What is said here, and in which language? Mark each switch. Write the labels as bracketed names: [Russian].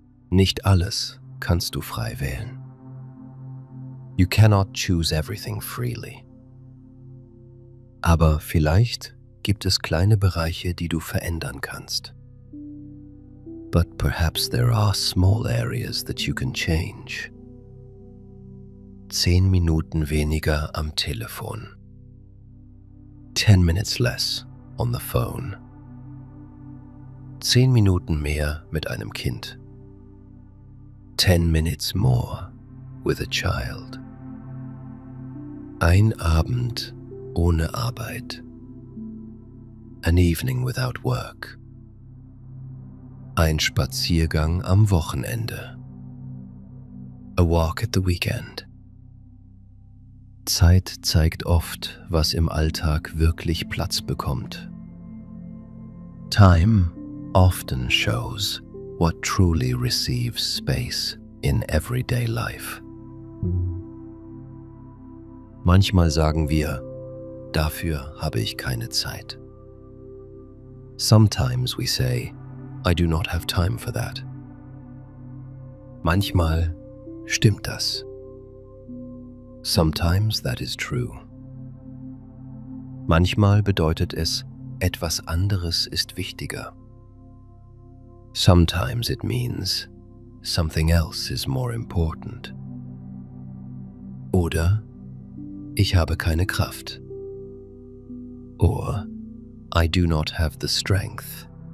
[German] Nicht alles kannst du frei wählen. [English] You cannot choose everything freely. [German] Aber vielleicht gibt es kleine Bereiche, die du verändern kannst. [English] But perhaps there are small areas that you can change. [German] 10 Minuten weniger am Telefon. [English] 10 minutes less on the phone. [German] 10 Minuten mehr mit einem Kind. [English] 10 minutes more with a child. [German] Ein Abend ohne Arbeit. [English] An evening without work. [German] Ein Spaziergang am Wochenende. [English] A walk at the weekend. [German] Zeit zeigt oft, was im Alltag wirklich Platz bekommt. [English] Time often shows what truly receives space in everyday life. [German] Manchmal sagen wir, dafür habe ich keine Zeit. [English] Sometimes we say, I do not have time for that. [German] Manchmal stimmt das. [English] Sometimes that is true. [German] Manchmal bedeutet es, etwas anderes ist wichtiger. [English] Sometimes it means something else is more important. [German] Oder ich habe keine Kraft. [English] Or I do not have the strength.